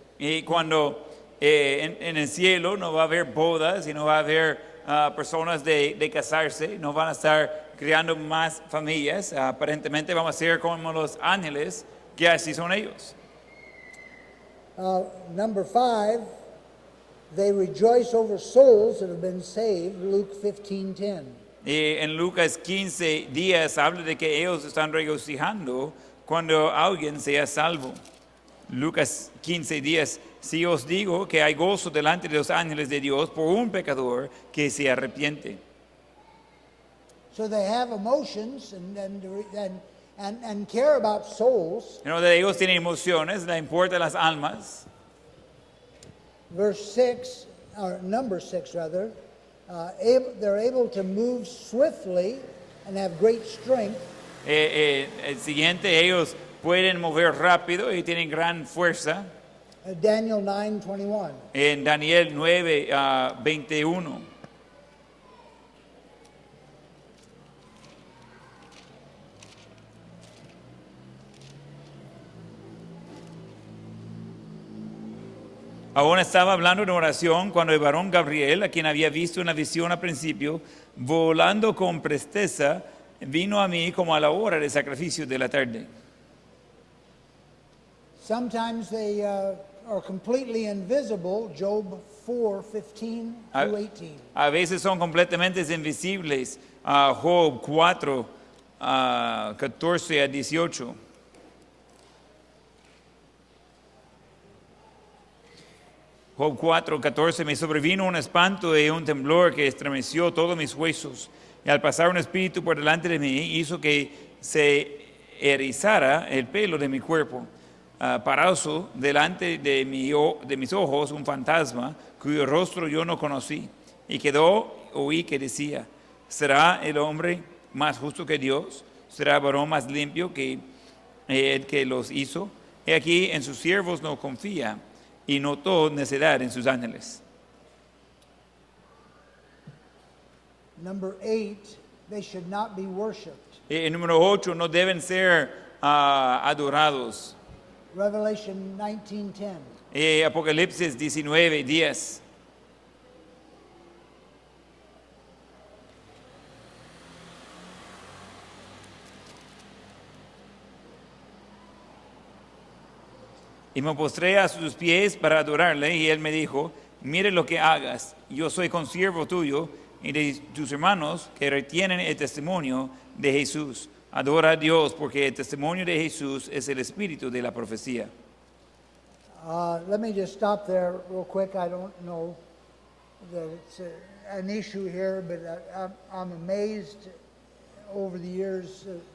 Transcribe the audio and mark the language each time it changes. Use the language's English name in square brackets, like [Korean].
[Spanish] Y cuando en el cielo no va a haber bodas y no va a haber personas de casarse, no van a estar creando más familias. Aparentemente vamos a ser como los ángeles, que así son ellos. [English] Number 5, they rejoice over souls that have been saved, Luke 15:10. [Spanish] Y en Lucas 15:10 habla de que ellos están regocijando cuando alguien sea salvo. Lucas 15:10. Si os digo que hay gozo delante de los ángeles de Dios por un pecador que se arrepiente. [English] So they have emotions and care about souls. [Spanish] De ellos tienen emociones, le importan las almas. [English] Verse 6, or number 6 rather, they're able to move swiftly and have great strength. [Spanish] El siguiente, ellos pueden mover rápido y tienen gran fuerza. [English] Daniel 9:21. [Spanish] En Daniel 9:21. Aún estaba hablando en oración cuando el varón Gabriel, a quien había visto una visión al principio, volando con presteza, vino a mí como a la hora del sacrificio de la tarde. [English] Sometimes they are completely invisible, Job 4:15 through 18. [Spanish] A veces son completamente invisibles. Job 4, 14 a 18. Job 4, 14, me sobrevino un espanto y un temblor que estremeció todos mis huesos. Y al pasar un espíritu por delante de mí, hizo que se erizara el pelo de mi cuerpo. Paráso delante de mis ojos un fantasma, cuyo rostro yo no conocí. Y oí que decía, ¿será el hombre más justo que Dios? ¿Será el varón más limpio que el que los hizo? He aquí, en sus siervos no confía, y notó necedad en sus ángeles. [English] Number 8, they should not be worshipped. [Spanish] El número 8, no deben ser adorados. [English] Revelation 19:10. [Spanish] Apocalipsis 19:10. Y me postré a sus pies para adorarle, y él me dijo, mire lo que hagas, yo soy consiervo tuyo y de tus hermanos que retienen el testimonio de Jesús. Adora a Dios, porque el testimonio de Jesús es el espíritu de la profecía. [English] Let me just stop there real quick. I don't know that it's an issue here, but I'm amazed over the years.